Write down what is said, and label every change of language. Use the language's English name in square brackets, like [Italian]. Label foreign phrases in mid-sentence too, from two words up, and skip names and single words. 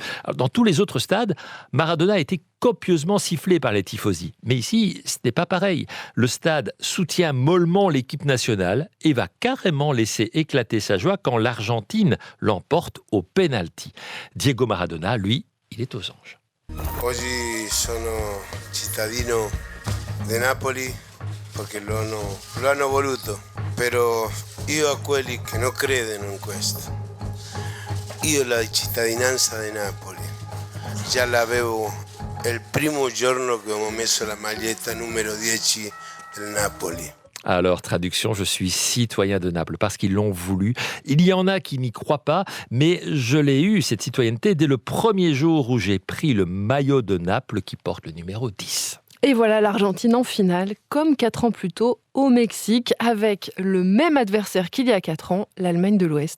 [French] Alors, dans tous les autres stades, Maradona a été copieusement sifflé par les tifosi. Mais ici, ce n'est pas pareil. Le stade soutient mollement l'équipe nationale et va carrément laisser éclater sa joie quand l'Argentine l'emporte au penalty. Diego Maradona, lui, il est aux anges. [Italian] Oggi sono cittadino di Napoli perché lo hanno voluto, però io a quelli che non credono in questo, io la cittadinanza di Napoli già l'avevo il primo giorno che ho messo la maglietta numero 10 del Napoli. [French] Alors, traduction, je suis citoyen de Naples parce qu'ils l'ont voulu. Il y en a qui n'y croient pas, mais je l'ai eu, cette citoyenneté, dès le premier jour où j'ai pris le maillot de Naples qui porte le numéro 10. Et voilà l'Argentine en finale, comme 4 ans plus tôt, au Mexique, avec le même adversaire qu'il y a 4 ans, l'Allemagne de l'Ouest.